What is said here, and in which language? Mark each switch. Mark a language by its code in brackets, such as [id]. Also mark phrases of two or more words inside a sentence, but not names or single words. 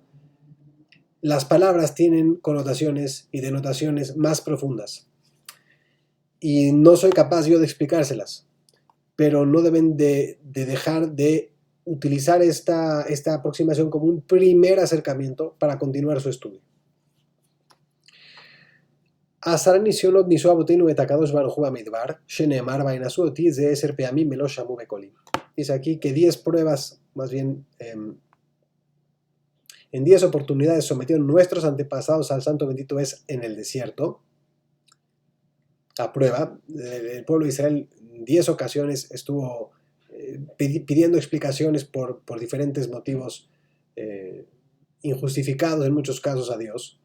[es] Las palabras tienen connotaciones y denotaciones más profundas. Y no soy capaz yo de explicárselas, pero no deben de dejar de utilizar esta aproximación como un primer acercamiento para continuar su estudio. [he] עשרה ניסיונות ניסו אבותינו את הקדוש ברוך הוא במדבר, שנאמר וינשאו אותי זה 10 פעמים ולא שמעו בקולי. [es] Dice aquí que 10 pruebas, más bien en 10 oportunidades sometieron nuestros antepasados al santo bendito es en el desierto. A prueba, el pueblo de Israel en 10 ocasiones estuvo pidiendo explicaciones por diferentes motivos injustificados en muchos casos a Dios.